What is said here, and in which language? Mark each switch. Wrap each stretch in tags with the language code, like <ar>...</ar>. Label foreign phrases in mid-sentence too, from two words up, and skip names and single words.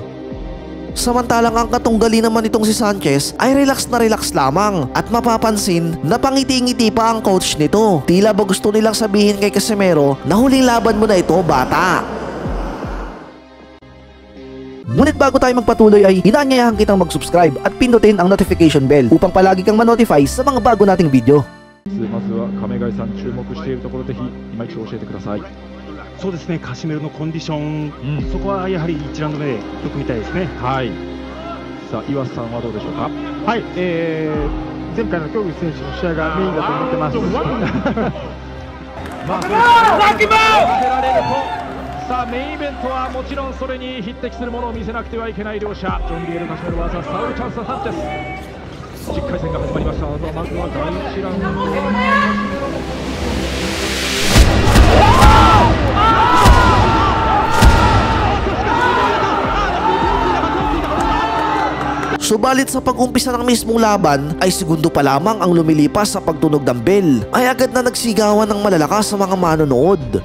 <tl>Samantalang ang katunggali naman itong si Sanchez ay relax na relax lamang, at mapapansin na pangiti-ngiti pa ang coach nito. Tila ba gusto nilang sabihin kay Casimero na huling laban mo na ito, bata. Ngunit bago tayo magpatuloy ay inaanyayahan kitang mag-subscribe at pindutin ang</tl> <en>notification bell</en> <tl>upang palagi kang ma-notify sa mga bago nating video.</tl> <ja>まずは亀貝さん注目しているところで今一度教えてください。そうですね、カシメロのコンディション、そこはやはり1ラウンド目でよく見たいですね。はい。さあ岩瀬さんはどうでしょうか。はい、前回の競技選手の試合がメインだと思ってます。さあメインイベントはもちろんそれに匹敵するものを見せなくてはいけない両者、ジョン・リエル・カシメロ vs サウル・チャンス・サンチェス。10回戦が始まりました。まずは第1ラウンド。</ja> <tl>Subalit sa pag-umpisa ng mismong laban ay segundo pa lamang ang lumilipas sa pagtunog ng bell ay agad na nagsigawan ng malalakas sa mga manonood.</tl>